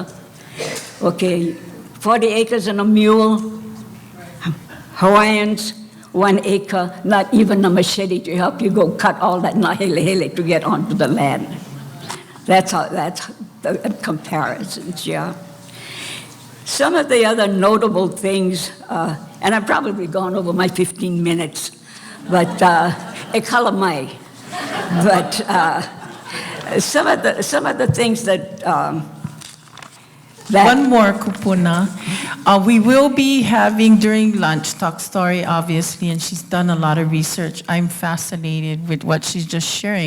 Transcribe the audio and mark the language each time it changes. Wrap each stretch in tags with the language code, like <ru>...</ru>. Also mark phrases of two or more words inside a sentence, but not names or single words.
<en>Okay, 40 acres and a mule, Hawaiians, 1 acre, not even a machete to help you go cut all that nahele to get onto the land. That's the comparisons, yeah. Some of the other notable things, and I've probably gone over my 15 minutes, but</en> <haw>e kala mai.</haw> <en>But some of the things that One more, Kūpuna. We will be having during lunch Talk Story, obviously, and she's done a lot of research. I'm fascinated with what she's just sharing.</en>